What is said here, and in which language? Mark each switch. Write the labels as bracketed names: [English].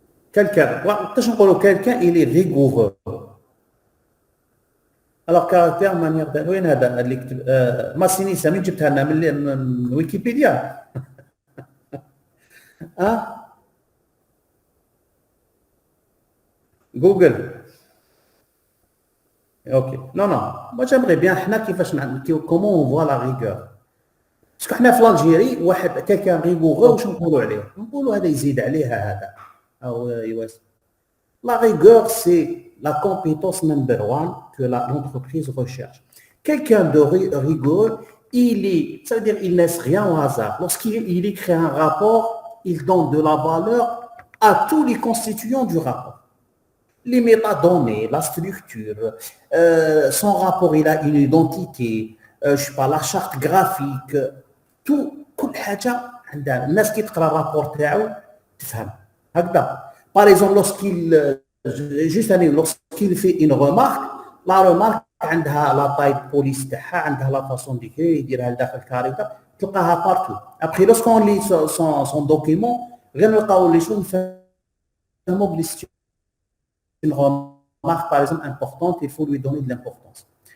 [French] Quelqu'un, il est rigoureux. Alors, caractère, manière de... [Arabic] وين هذا اللي كتب ماسيني سامي جبتها لنا من ويكيبيديا. جوجل. اوكي. [French] Non, moi j'aimerais bien حنا كيفاش comment on voit la rigueur. [Arabic] باسكو حنا في الجيري واحد كان ريغوغو واش نقولوا عليه؟ نقولوا هذا يزيد عليها هذا او يواس. [French] La rigueur, c'est la compétence number one que l'entreprise recherche. Quelqu'un de rigoureux, ça veut dire qu'il ne laisse rien au hasard. Lorsqu'il écrit un rapport, il donne de la valeur à tous les constituants du rapport. Les métadonnées, la structure, son rapport, il a une identité, je sais pas, la charte graphique, tout, كل حاجة عندها. [Arabic] الناس كي تقرا الرابور تاعو تفهم. هكذا. [French] Par exemple, lorsqu'il fait une remarque, la remarque عندها la taille police تاعها, عندها la façon d'écrire, يديرها لداخل كاريكا, تلقاها partout. Après, lorsqu'on lit son document, غير نلقاو لي شو نفهموا بلي une remarque par exemple importante, il faut lui donner de l'importance.